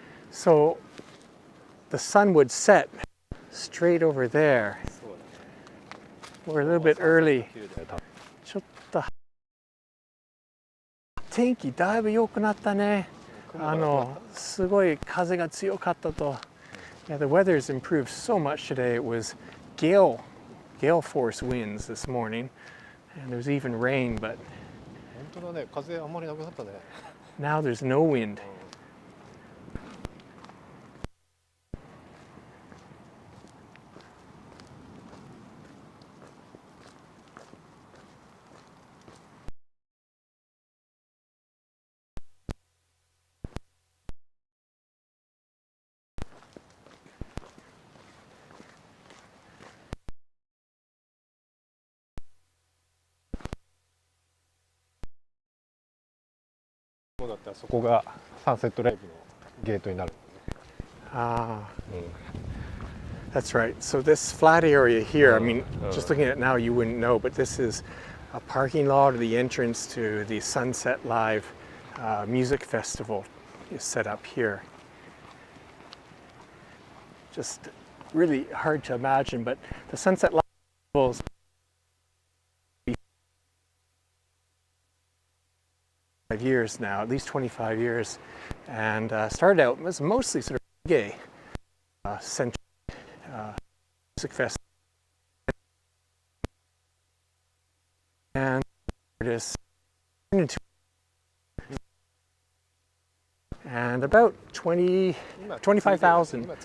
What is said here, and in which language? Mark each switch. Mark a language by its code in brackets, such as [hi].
[en] So the sun would set straight over there. We're a little bit early. [ja] ちょっと天気だいぶ良くなったね。すごい風が強かったと。 [en] Yeah, the weather's improved so much today. It was gale force winds this morning, and there was even rain, but [ja] 本当だね。風あんまりなくなったね。 [en] now there's no wind. [ja] そうだったらそこがサンセットライブのゲートになる。 [en] Ah, that's right. So this flat area here, I mean, just looking at it now, you wouldn't know, but this is a parking lot or the entrance to the Sunset Live music festival is set up here. Just really hard to imagine, but the Sunset Live festivals years now, at least 25 years, and started out as mostly sort of reggae centric music festival, and artists turned into, and about 25,000.